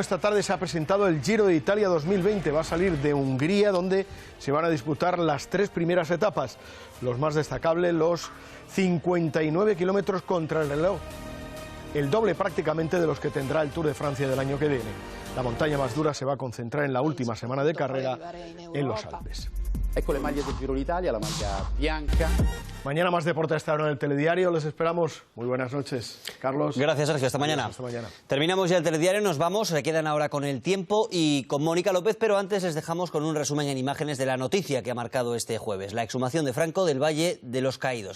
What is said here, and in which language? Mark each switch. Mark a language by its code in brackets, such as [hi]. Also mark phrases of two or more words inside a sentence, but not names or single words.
[es] Esta tarde se ha presentado el Giro de Italia 2020. Va a salir de Hungría, donde se van a disputar las 3 primeras etapas. Los más destacables, los 59 kilómetros contra el reloj, el doble prácticamente de los que tendrá el Tour de Francia del año que viene. La montaña más dura se va a concentrar en la última semana de carrera en los Alpes. [it] Ecco le maglie del Giro d'Italia, la maglia bianca. [es] Mañana más deporte a esta hora en el Telediario. Les esperamos. Muy buenas noches, Carlos. Gracias, Sergio. Hasta mañana. Hasta mañana. Terminamos ya el Telediario, nos vamos. Se quedan ahora con el tiempo y con Mónica López, pero antes les dejamos con un resumen en imágenes de la noticia que ha marcado este jueves: la exhumación de Franco del Valle de los Caídos.